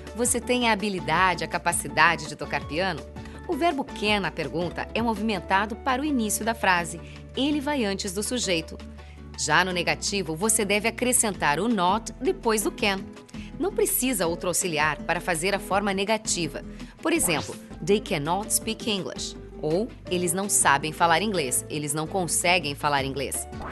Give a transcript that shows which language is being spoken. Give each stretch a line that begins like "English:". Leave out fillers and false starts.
Portuguese: Você tem a habilidade, a capacidade de tocar piano? O verbo can na pergunta é movimentado para o início da frase. Ele vai antes do sujeito. Já no negativo, você deve acrescentar o not depois do can. Não precisa outro auxiliar para fazer a forma negativa. Por exemplo,
English: they cannot speak English.
Portuguese: Ou, eles não sabem falar inglês, eles não conseguem falar inglês.